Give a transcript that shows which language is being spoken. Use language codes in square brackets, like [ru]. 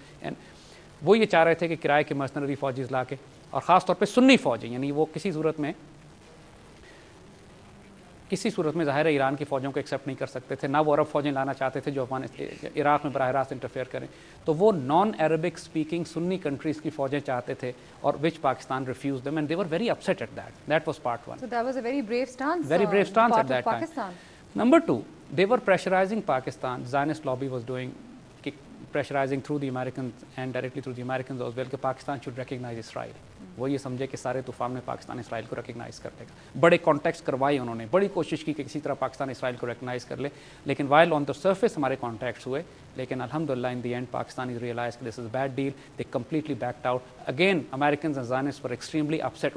[ur] And وہ یہ چاہ رہے تھے کہ کرائے کے مرسنری فوجیز لا کے, اور خاص طور پہ سنی فوجیں, یعنی وہ کسی صورت میں ظاہر ہے ایران کی فوجوں کو ایکسیپٹ نہیں کر سکتے تھے, نہ وہ عرب فوجیں لانا چاہتے تھے جو عراق میں براہ راست انٹرفیئر کریں. تو وہ نان عربک اسپیکنگ سنی کنٹریز کی فوجیں چاہتے تھے, اور [en] Which Pakistan refuse them, and they were very upset at that. That was part one. So that was a very brave stance. Very brave stance at that time. Pakistan. Number two, they were pressurizing Pakistan. Zionist lobby was doing pressurizing through the Americans and directly through the Americans as well [ur] کہ [en] Pakistan should recognize Israel. [ur] وہ یہ سمجھے کہ سارے طوفان میں پاکستان اسرائیل کو recognise کر لے گا. بڑے کانٹیکٹس کروائے انہوں نے, بڑی کوشش کی کہ کسی طرح پاکستان اسرائیل کو ریکگنائز کر لے, لیکن [en] while on the surface [ur] ہمارے کانٹیکٹس ہوئے, لیکن الحمدللہ [en] in the end Pakistan is realise [ur] کہ [en] This is bad deal. They completely backed out. Again Americans and Zionists were extremely upset.